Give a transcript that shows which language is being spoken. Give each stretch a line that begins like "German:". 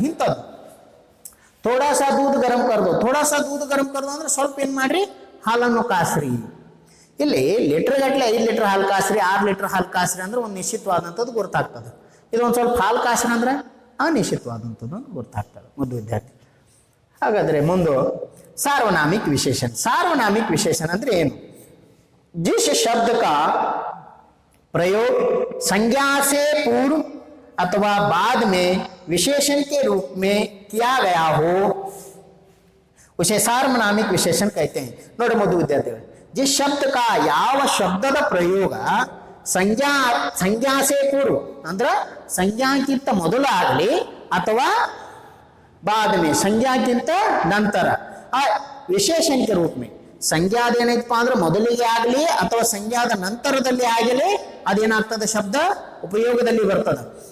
Kannada: ಇಂಥದ್ದು
Hindi: ಥೋಡಾ ಸಾ ದೂದ್ ಗರಂ ಕರ್ದು,
Kannada: ಥೋಡಾ ಸಾ ದೂದ್ ಗರಂ ಕರ್ದು ಅಂದ್ರೆ ಸ್ವಲ್ಪ ಏನು ಮಾಡ್ರಿ, ಹಾಲನ್ನು ಕಾಸ್ರಿ. ಇಲ್ಲಿ ಲೀಟರ್ ಗಟ್ಟಲೆ 5 ಲೀಟರ್ ಹಾಲು ಕಾಸ್ರಿ 6 ಲೀಟರ್ ಹಾಲು ಕಾಸ್ರಿ ಅಂದ್ರೆ ಒಂದು ನಿಶ್ಚಿತವಾದಂಥದ್ದು ಗುರ್ತಾಗ್ತದೆ. ಇದೊಂದು ಸ್ವಲ್ಪ ಹಾಲು ಕಾಸ್ರಿ ಅಂದ್ರೆ ಅನಿಶ್ಚಿತವಾದಂಥದ್ದು ಗುರ್ತಾಗ್ತದೆ ಮುದ್ದು ವಿದ್ಯಾರ್ಥಿ. ಹಾಗಾದ್ರೆ ಮುಂದೆ सार्वनामिक विशेषण. सार्वनामिक विशेषण ಅಂದ್ರೆ ಏನು?
Hindi: जिस शब्द का प्रयोग संज्ञा से पूर्व अथवा बाद में विशेषण के रूप में किया गया हो उसे सार्वनामिक विशेषण कहते हैं.
Kannada: ನೋಡಿ ಮೊದಲು ವಿದ್ಯಾರ್ಥಿಗಳು,
Hindi: जिस शब्द का
Kannada: ಯಾವ ಶಬ್ದದ ಪ್ರಯೋಗ ಸಂಜ್ಞಾ
Hindi: से पूर्व
Kannada: ಅಂದ್ರೆ ಸಂಜ್ಞಾಕ್ಕಿಂತ ಮೊದಲಾಗಲಿ ಅಥವಾ
Hindi: बाद में
Kannada: ಸಂಜ್ಞಾಕ್ಕಿಂತ ನಂತರ ಆ ವಿಶೇಷಣ
Hindi: के रूप में
Kannada: ಸಂಜ್ಞಾದ ಏನೈತಪ್ಪ ಅಂದ್ರೆ ಮೊದಲಿಗೆ ಆಗಲಿ ಅಥವಾ ಸಂಜ್ಞಾದ ನಂತರದಲ್ಲಿ ಆಗಲಿ ಅದೇನಾಗ್ತದೆ, ಶಬ್ದ ಉಪಯೋಗದಲ್ಲಿ ಬರ್ತದೆ.